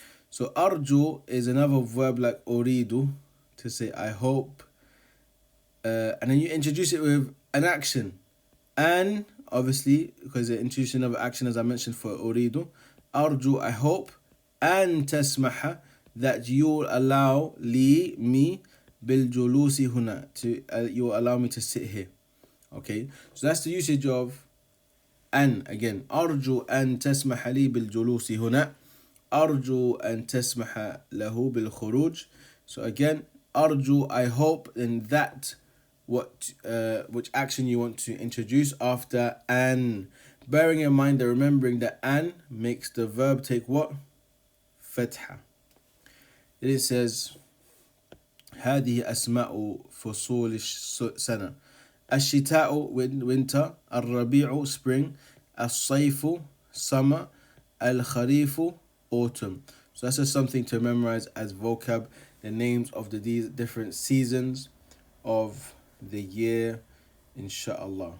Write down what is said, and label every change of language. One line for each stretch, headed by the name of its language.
English: So أرجو is another verb like أريد, to say I hope. And then you introduce it with an action. And obviously, because the introduction of action, as I mentioned for أريد, أرجو, I hope,
Arabic: أن تسمح,
English: that you will allow لي, me,
Arabic: بالجلوس هنا,
English: you will allow me to sit here. Okay, so that's the usage of أن.
Arabic: Again, أرجو أن تسمح لي بالجلوس هنا, أرجو أن تسمح له بالخروج.
English: So again, أرجو, I hope, and that which action you want to introduce after an. Bearing in mind that remembering that an makes the verb take what? Fatha. Then it says
Arabic: هذه أسماء فصول السنة.
English: الشتاء winter, الربيع spring, الصيف summer, الخريف autumn. So that's just something to memorize as vocab, the names of these different seasons of the year, inshallah.